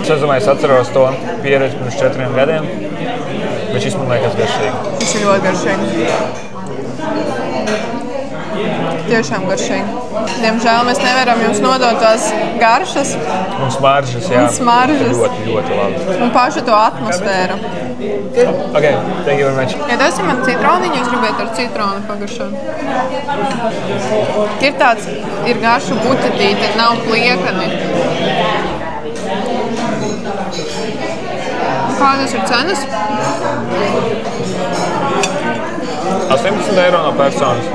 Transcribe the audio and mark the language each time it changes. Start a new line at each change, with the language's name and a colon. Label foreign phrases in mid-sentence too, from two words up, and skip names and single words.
Latvian: Es domāju, es atceros to pieredzi pirms 4 gadiem, bet šis man liekas garšīgi. Tas ir ļoti garšīgi. Tiešām garšīgi. Diemžēl mēs nevaram jums nodot tās garšas. Un smaržas, jā. Un smaržas. Ļoti, ļoti labi. Un pašu to atmosfēru.
English: Ok, thank you very much.
Latvian: Ja tas ir man citroniņu, es gribētu ar citronu pagaršot. Ir garšu buķetīte, nav pliekani. Kādas ir cenas? 18 eiro no personas.